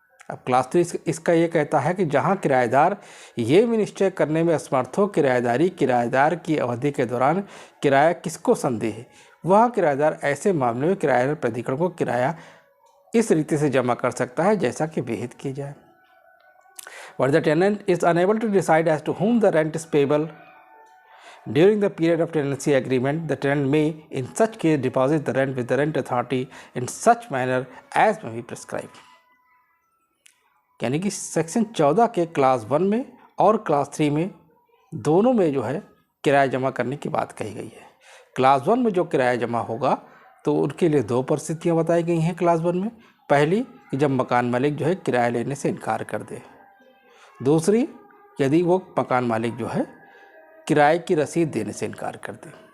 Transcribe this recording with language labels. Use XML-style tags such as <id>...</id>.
<hi>अब क्लास 3 इसका ये कहता है कि जहां किराएदार ये भी निश्चय करने में असमर्थ हो किराएदारी किराएदार की अवधि के दौरान किराया किसको संदेह है, वह किराएदार ऐसे मामले में किराया प्राधिकरण को किराया इस रीति से जमा कर सकता है जैसा कि विहित किया जाए।</hi> <en>But the tenant is unable to decide as to whom the rent is payable during the period of tenancy agreement. The tenant may, in such case, deposit the rent with the rent authority in such manner as may be prescribed.</en> <hi>यानी कि section 14 के class 1 में और class 3 में दोनों में जो है किराया जमा करने की बात कही गई है। क्लास 1 में जो किराया जमा होगा तो उनके लिए दो परिस्थितियाँ बताई गई हैं क्लास 1 में। पहली कि जब मकान मालिक जो है किराया लेने से इनकार कर दे, दूसरी यदि वो मकान मालिक जो है किराए की रसीद देने से इनकार कर दे।</hi>